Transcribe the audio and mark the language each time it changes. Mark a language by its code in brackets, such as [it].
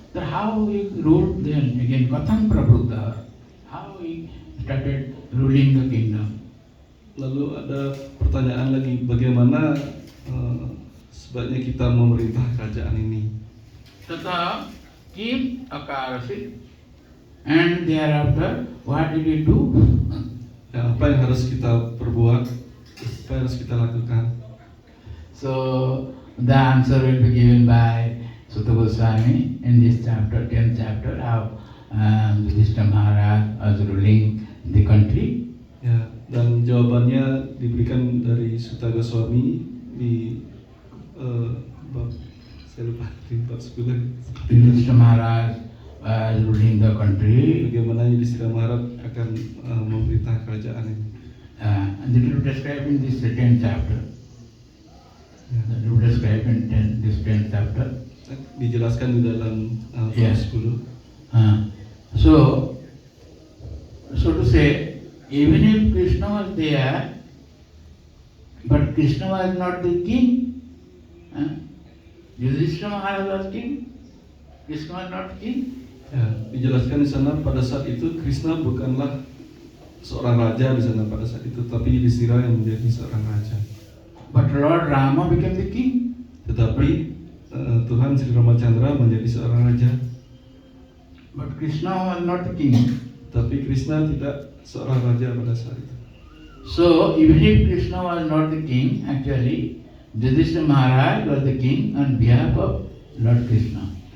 [en] Then how he ruled then again [sa] Katham Prabhuta? [en] How he started ruling the kingdom? [id] Lalu ada pertanyaan lagi, bagaimana sebaiknya kita memerintah kerajaan ini? [sa] Tata Kim Akarasi, [en] and thereafter what did he do? [id] Ya, apa yang harus kita perbuat? Apa yang harus kita lakukan? [en] So the answer will be given by Sutta Goswami in this chapter, 10th chapter, how Yudhishthira Maharaj was ruling the country. [id] Ya, dan jawabannya diberikan dari Sutta Goswami di bab, saya lupa, di bab 10. [en] Yudhishthira Maharaj was ruling the country. [id] Bagaimana Yudhishthira Maharaj akan memerintah kerajaan ini? [en] And it will describe in this 10th chapter. That will describe in this 10th chapter. [id] Dijelaskan di dalam bab [en] Yes. [id] 10. [en] So to say, even if Krishna was there, but Krishna was not the king. Yudhishthira Maharaj was king. Krishna was not king. [id] Ya, dijelaskan di sana pada saat itu Krishna bukanlah seorang raja di sana pada saat itu, tapi Yudhishthira yang menjadi seorang raja. [en] But Lord Rama became the king. [id] Tetapi Tuhan Sri Ramachandra menjadi seorang raja. [en] But Krishna was not the king. [id] Tapi Krishna tidak seorang raja pada saat itu. [en] So even if Krishna was not the king, actually Yudhishthira Maharaj was the king on behalf of Lord Krishna.